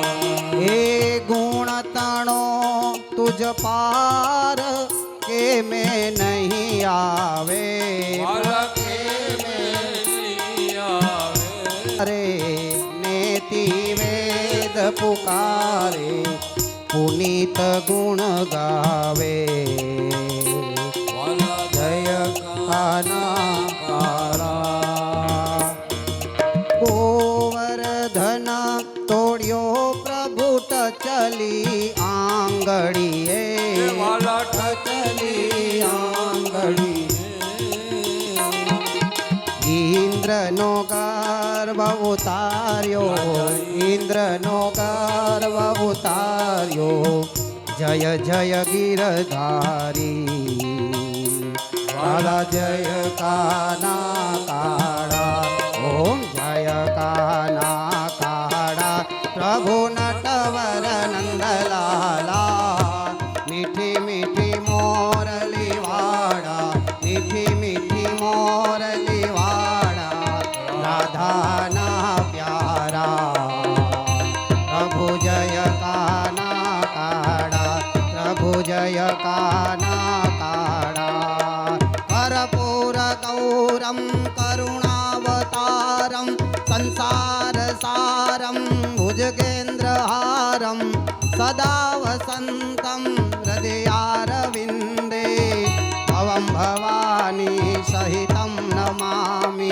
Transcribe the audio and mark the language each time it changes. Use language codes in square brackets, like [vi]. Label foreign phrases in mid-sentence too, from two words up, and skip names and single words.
[gu] હે ગુણ તણો તુઝ પાર કે મેં નહીં આવે કે મેં નહીં આવે। અરે નેતિ પુકારે પુનીત ગુણ ગાવે। જય કાના કાળા। ગોવર્ધન તોળિયો પ્રભુ ટચલી આંગળીએ ટચલી આંગળીએ। ઇન્દ્ર નો ગર્ભ ઉતાર્યો ઇન્દ્ર નો ગર્ભ ઉતાર્યો। જય જય ગિરધારી કાળા જય કાના કાળા। ૐ જય કાના કાળા। પ્રભુ નટવર નંદલાલા મીઠી મીઠી મોરલી વાળા મીઠી મીઠી મોરલી વાળા। રાધાના પ્યારા પ્રભુ જય કાના કાળા। પ્રભુ જય કાના કાળા। [sa] कर्पूर गौरम करुणावतारम संसार सारम भुजगेन्द्रहारम सदा वसंतम हृदयारविंदे। भवं भवानी सहितं नमामि।